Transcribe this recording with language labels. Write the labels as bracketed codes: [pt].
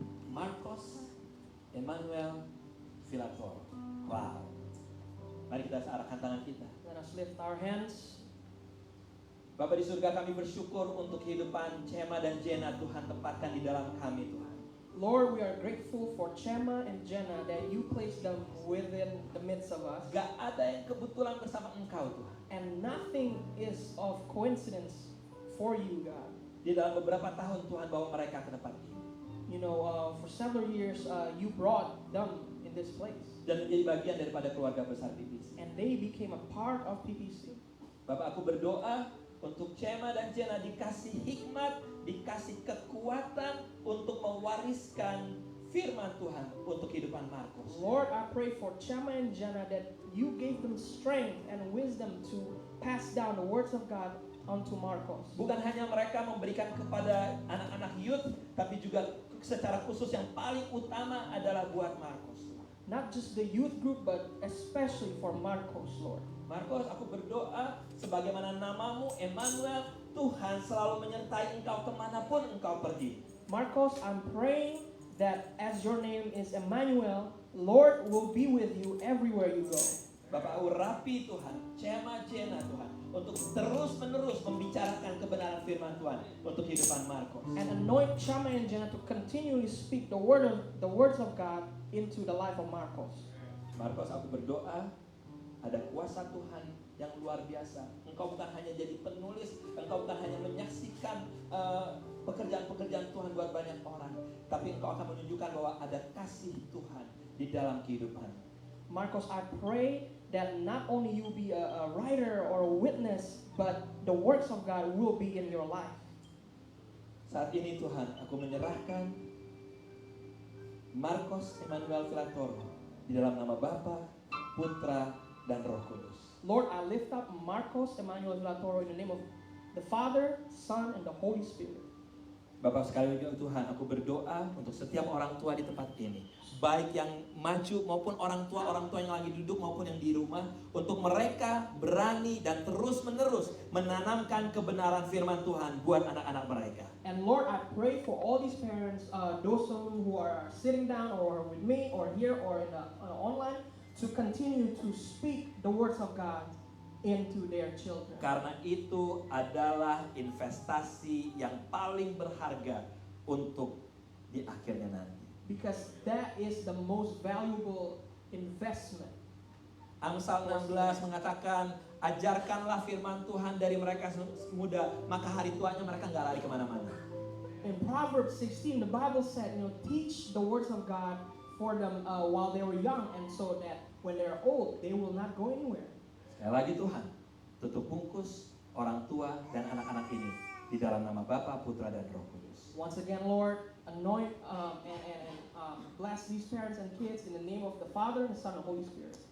[en] Marcos Emmanuel Villator. Wow. [id] Mari kita arahkan tangan kita. [en] Let us lift our hands. [id] Bapa di surga, kami bersyukur untuk kehidupan Chema dan Jenna. Tuhan tempatkan di dalam kami Tuhan. [en] Lord, we are grateful for Chema and Jenna that you placed them within the midst of us. [id] Gak ada yang kebetulan bersama Engkau Tuhan. [en] And nothing is of coincidence for you, God. [id] Di dalam beberapa tahun Tuhan bawa mereka ke tempat ini. [en] You know, for several years, you brought them in this place. [id] Dan menjadi bagian daripada keluarga besar PPC. [en] And they became a part of PPC. [id] Bapak, aku berdoa untuk Chema dan Jenna dikasih hikmat, dikasih kekuatan untuk mewariskan firman Tuhan untuk kehidupan Markus. [en] Lord, I pray for Chema and Jenna that you gave them strength and wisdom to pass down the words of God onto Marcos. [id] Bukan hanya mereka memberikan kepada anak-anak youth, tapi juga secara khusus yang paling utama adalah buat Markus. [en] Not just the youth group, but especially for Marcos, Lord. [id] Markus, aku berdoa sebagaimana namamu Emmanuel, Tuhan selalu menyertai engkau kemanapun engkau pergi. [en] Marcos, I'm praying that as your name is Emmanuel, Lord will be with you everywhere you go. [id] Bapak urapi Tuhan, Chema Jenna Tuhan, untuk terus-menerus membicarakan kebenaran firman Tuhan untuk kehidupan Marcos. [en] And anoint Chema and Jenna to continually speak the words of God into the life of Marcos. [id] Marcos, aku berdoa ada kuasa Tuhan yang luar biasa. Engkau bukan hanya jadi penulis, engkau bukan hanya menyaksikan pekerjaan-pekerjaan Tuhan buat banyak orang, tapi engkau akan menunjukkan bahwa ada kasih Tuhan di dalam kehidupan. [en] Marcos, I pray that not only you be a writer or a witness, but the works of God will be in your life. [id] Saat ini Tuhan, aku menyerahkan Marcos Emmanuel Villator di dalam nama Bapa, Putra, dan Roh Kudus. [en] Lord, I lift up Marcos Emmanuel Villatoro in the name of the Father, Son, and the Holy Spirit. [id] Bapak sekali lagi Tuhan, aku berdoa untuk setiap orang tua di tempat ini, baik yang maju maupun orang tua yang lagi duduk maupun yang di rumah, untuk mereka berani dan terus-menerus menanamkan kebenaran firman Tuhan buat anak-anak mereka. [en] And Lord, I pray for all these parents, those of them who are sitting down or with me or here or in online, to continue to speak the words of God into their children. [id] Karena itu adalah investasi yang paling berharga untuk di akhirnya nanti. [en] Because that is the most valuable investment. [id] Amsal 16 mengatakan, ajarkanlah firman Tuhan dari mereka muda, maka hari tuanya mereka nggak lari kemana-mana. [en] In Proverbs 16, the Bible said, teach the words of God for them while they were young, and so that when they're old, they will not go anywhere. [id] Sekali lagi Tuhan, tutup bungkus orang tua dan anak-anak ini di dalam nama Bapa, Putra, dan Roh Kudus. [en] Once again, Lord, anoint and bless these parents and kids in the name of the Father, and the Son, and the Holy Spirit.